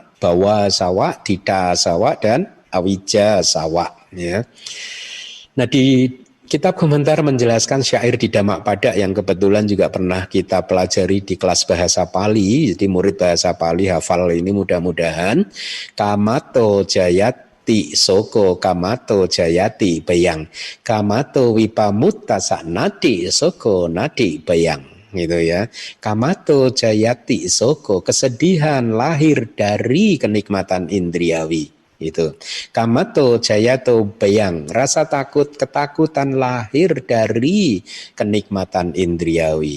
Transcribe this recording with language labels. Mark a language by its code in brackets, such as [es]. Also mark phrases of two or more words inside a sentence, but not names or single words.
[pi] Bawa sawa, dita sawa, dan awija sawa. [id] Ya. Nah, di kitab komentar menjelaskan syair di Damak Padak yang kebetulan juga pernah kita pelajari di kelas bahasa Pali. Jadi murid bahasa Pali hafal ini mudah-mudahan. [pi] Kamato jayati soko kamato jayati bayang. Kamato wipamutta nadi soko nadi bayang. [id] Gitu ya. [pi] Kamato jayati soko, [id] kesedihan lahir dari kenikmatan indriawi. Itu [pi] kamato jayato bayang, [id] rasa takut, ketakutan lahir dari kenikmatan indriawi.